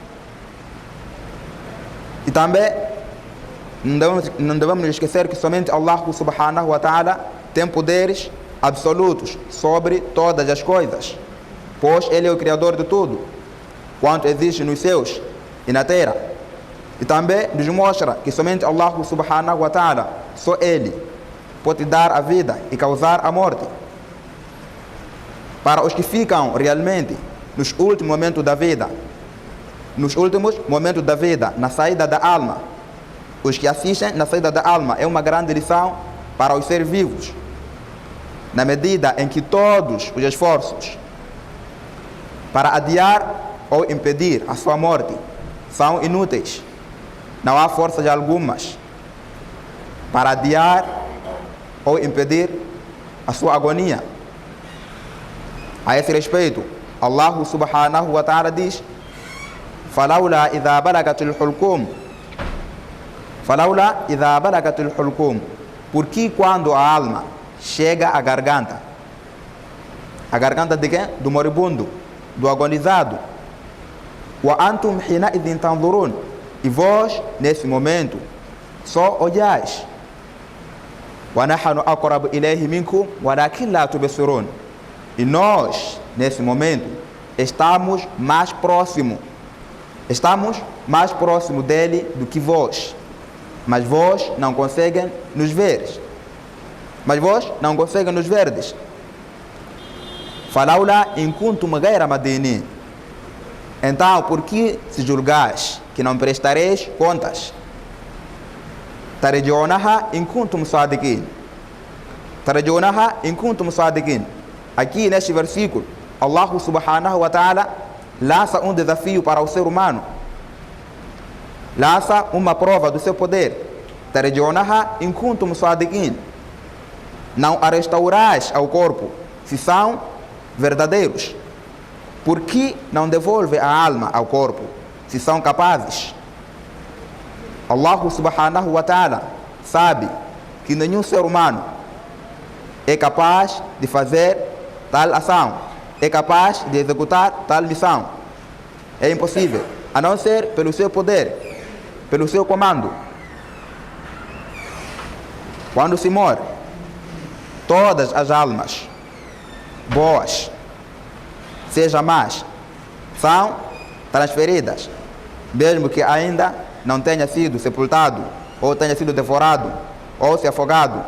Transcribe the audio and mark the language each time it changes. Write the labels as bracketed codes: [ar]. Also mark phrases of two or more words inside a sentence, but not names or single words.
[pt] E também não devemos esquecer que somente Allah [ar] سبحانه وتعالى [pt] tem poderes absolutos sobre todas as coisas, pois Ele é o Criador de tudo quanto existe nos céus e na terra. E também nos mostra que somente Allah [ar] سبحانه وتعالى, [pt] só Ele pode dar a vida e causar a morte. Para os que ficam realmente nos últimos momentos da vida, na saída da alma, os que assistem na saída da alma, é uma grande lição para os seres vivos, na medida em que todos os esforços para adiar ou impedir a sua morte são inúteis. Não há forças algumas para adiar ou impedir a sua agonia. A esse respeito, [ar] Allah سبحانه وتعالى diz: فَلَوْلَا إِذَا بَلَغَتِ الْحُلْقُومِ, [pt] porque quando a alma chega à garganta, A garganta de quem? Do moribundo, do agonizado. [ar] وأنتم حينئذ تنظرون. [pt] E vós, nesse momento, só olhais. [ar] ونحن أقرب إليه منكم ولكن لا تبصرون. [pt] E nós, nesse momento, estamos mais próximo dele do que vós. Mas vós não conseguem nos ver. [ar] فلولا إن كنتم غير مدينين. [pt] Então, por que se julgais que não prestareis contas? [ar] ترجعونها إن كنتم صادقين. [pt] Aqui neste versículo, Allah [ar] سبحانه وتعالى [pt] lança um desafio para o ser humano. Lança uma prova do seu poder. [ar] ترجعونها إن كنتم صادقين. [pt] Não a restaurais ao corpo se são verdadeiros. Por que não devolve a alma ao corpo se são capazes? Allah [ar] سبحانه وتعالى [pt] sabe que nenhum ser humano é capaz de fazer tal ação, é capaz de executar tal missão. É impossível, a não ser pelo seu poder, pelo seu comando. Quando se morre, todas as almas boas, seja más, são transferidas, mesmo que ainda não tenha sido sepultado, ou tenha sido devorado, ou se afogado.